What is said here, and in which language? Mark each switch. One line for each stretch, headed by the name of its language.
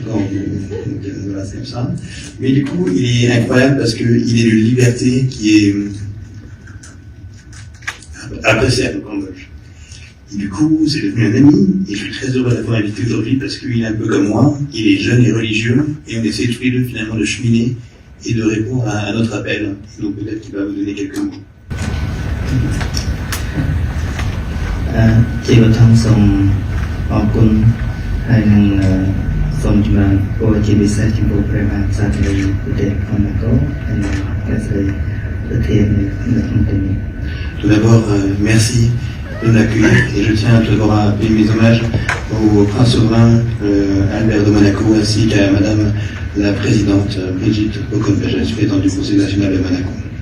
French: Voilà, c'est comme ça. Mais du coup, il est incroyable parce qu'il est d'une liberté qui est appréciable au Cambodge. Et du coup, c'est devenu un ami, et je suis très heureux d'avoir invité aujourd'hui parce qu'il est un peu comme moi, il est jeune et religieux, et on essaie tous les deux finalement de cheminer et de répondre à notre appel. Et donc peut-être qu'il va vous donner quelques mots.
Khmer: ជាបឋមសូមអរគុណហើយនឹងសូមជំរាបពរជាពិសេសចំពោះព្រះមហាក្សត្រនៃប្រទេសម៉ូណាកូហើយនិងព្រះស្រីប្រធាននៅក្នុងទីនេះ
French: Tout d'abord, merci de m'accueillir, et je tiens tout d'abord à payer mes hommages au prince souverain Albert de Monaco ainsi qu'à madame la présidente Brigitte Okonjo-Iweala, présidente du Conseil national de Monaco.